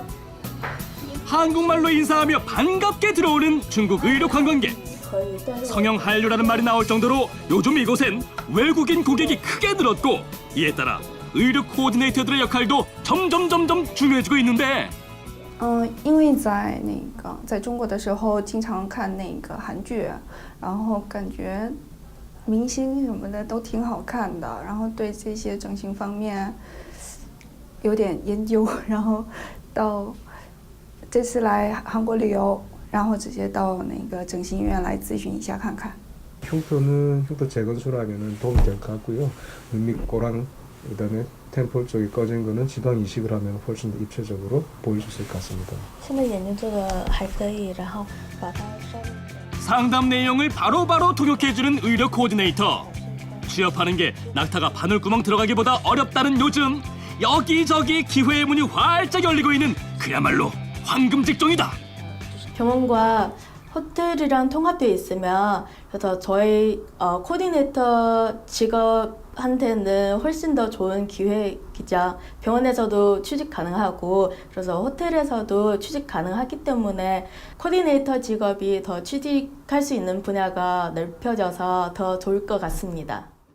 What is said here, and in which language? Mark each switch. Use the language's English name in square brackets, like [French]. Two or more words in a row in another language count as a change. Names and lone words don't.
[Korean] 한국말로 인사하며 반갑게 들어오는 중국 의료 관광객. 성형 한류라는 말이 나올 정도로 요즘 이곳엔 외국인 고객이 크게 늘었고 이에 따라 의료 코디네이터들의 역할도 점점 중요해지고 있는데 [Chinese] 因为在中国的时候经常看那个韩剧，然后感觉明星什么的都挺好看的，然后对这些整形方面有点研究，然后到这次来韩国旅游，然后直接到那个整形医院来咨询一下看看。 [Korean] 흉터 재건술하면은 도움이 될 것 같고요. 눈밑꼬랑 그다음에 템플 쪽이 꺼진 거는 지방 이식을 하면 훨씬 더 입체적으로 보일 수 있을 것 같습니다. [Chinese] 现在眼睛做的还可以，然后把它稍微。 [Korean] 상담 내용을 바로바로 통역해주는 의료 코디네이터. 취업하는 게 낙타가 바늘구멍 들어가기보다 어렵다는 요즘 여기저기 기회의 문이 활짝 열리고 있는 그야말로 황금 직종이다. 병원과 호텔이랑 통합되어 있으면 그래서 저희 코디네이터 직업한테는 훨씬 더 좋은 기회이자 병원에서도 취직 가능하고 그래서 호텔에서도 취직 가능하기 때문에 코디네이터 직업이 더 취직할 수 있는 분야가 넓혀져서 더 좋을 것 같습니다.